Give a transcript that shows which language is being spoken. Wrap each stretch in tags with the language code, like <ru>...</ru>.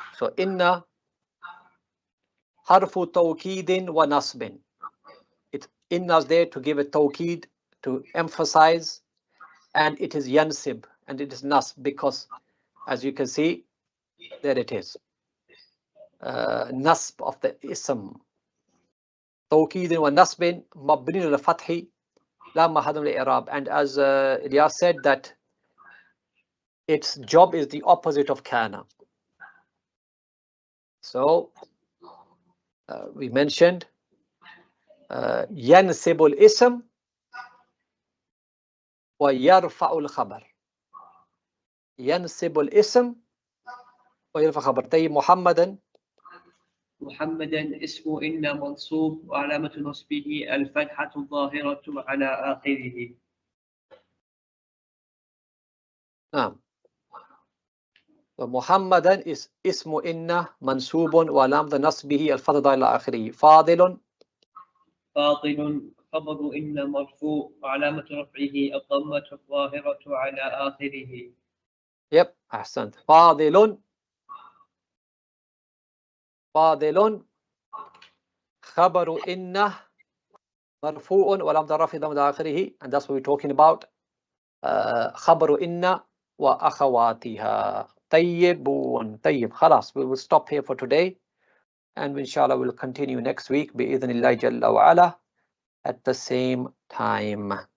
<en>So</en> <ar>إن حرف توكيد ونصب.</ar> <en>Inna is there to give a tawkid, to emphasize, and it is yansib, and it is nasb, because as you can see, there it is. Nasb of the ism.</en> <ar>Tawkid wa nasbin mabni al fathi la mahadun li i'rab.</ar> <en>And as Ilyas said, that its job is the opposite of kana. So we mentioned</en> <ar>ينسب الاسم ويرفع الخبر. ينسب الاسم ويرفع الخبر. طيب محمدا. محمدا اسم إن منصوب وعلامة نصبه الفتحة الظاهرة على آخره. نعم. محمدا اسم إن منصوب وعلامة نصبه الفتحة على آخره. فاضل. فاضل خبر إن مرفوع وعلامة رفعه الضمة الظاهرة على آخره. يب أحسنت. فاضل. فاضل خبر إن مرفوع وعلامة رفعه الضمة على آخره.</ar> <en>And that's what we're talking about.</en> <ar>خبر إن وأخواتها. طيب خلاص,</ar> <en>we will stop here for today, and inshallah we'll continue next week</en> <ar>بإذن الله جل وعلا</ar> <en>at the same time.</en>